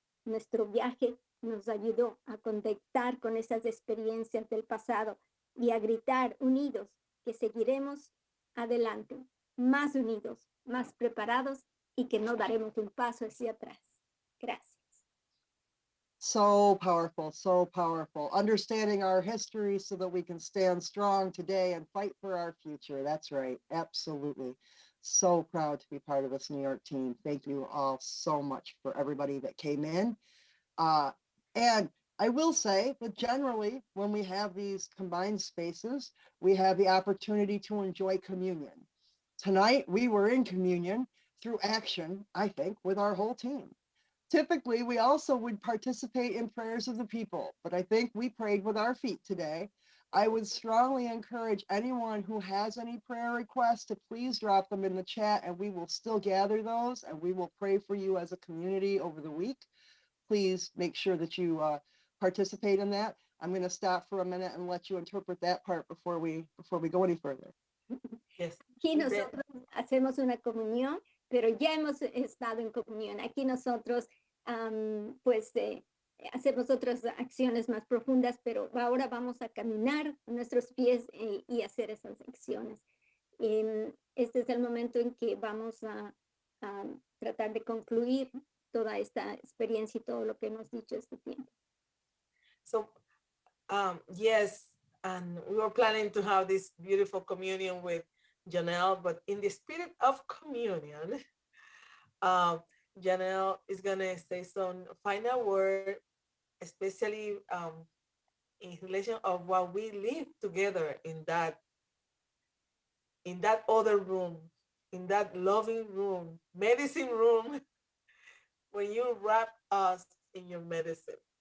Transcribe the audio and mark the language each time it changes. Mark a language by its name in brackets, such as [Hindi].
[Spanish] Nuestro viaje nos ayudó a conectar con esas experiencias del pasado y a gritar unidos que seguiremos adelante, más unidos, más preparados y que no daremos un paso hacia atrás. Gracias. [English] So powerful, so powerful. Understanding our history so that we can stand strong today and fight for our future. That's right. Absolutely. So proud to be part of this New York team. Thank you all so much for everybody that came in. And I will say that generally, when we have these combined spaces, we have the opportunity to enjoy communion. Tonight, we were in communion through action, I think, with our whole team. Typically, we also would participate in prayers of the people, but I think we prayed with our feet today. I would strongly encourage anyone who has any prayer requests to please drop them in the chat, and we will still gather those, and we will pray for you as a community over the week. Please make sure that you participate in that. I'm going to stop for a minute and let you interpret that part before we go any further. Yes. [Spanish] Aquí nosotros hacemos una comunión, pero ya hemos estado en comunión. Aquí nosotros, pues, hacemos otras acciones más profundas, pero ahora vamos a caminar con nuestros pies y hacer esas acciones. Este es el momento en que vamos a tratar de concluir toda esta experiencia y todo lo que hemos dicho este tiempo. [English] So, yes, and we were planning to have this beautiful communion with Janelle, but in the spirit of communion, Janelle is gonna say some final word, especially in relation of what we live together in that other room, in that loving room, medicine room, when you wrap us in your medicine.